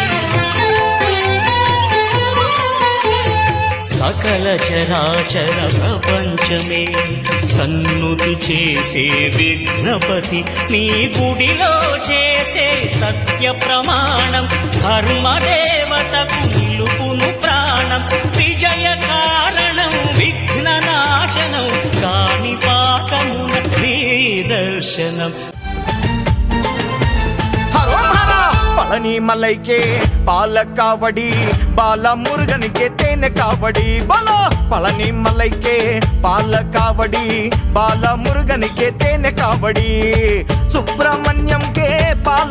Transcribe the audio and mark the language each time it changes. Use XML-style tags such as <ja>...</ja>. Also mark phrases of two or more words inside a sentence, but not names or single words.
<te>సకల చరాచర ప్రపంచమే సన్నుతి చేసే విఘ్నపతి నీ గుడిలో చేసే సత్య ప్రమాణం ధర్మదేవతకు నిలుపును ప్రాణం విజయ కారణం విఘ్న నాశనం కాని పాకమున నీ దర్శనం</te> <ta>பழனி மலைக்கே பால காவடி பால முருகனுக்கே தேன காவடி பாலா பழனி மலைக்கே பால காவடி பால முருகனுக்கே தேன காவடி சுப்பிரமணியம் கே பால</ta>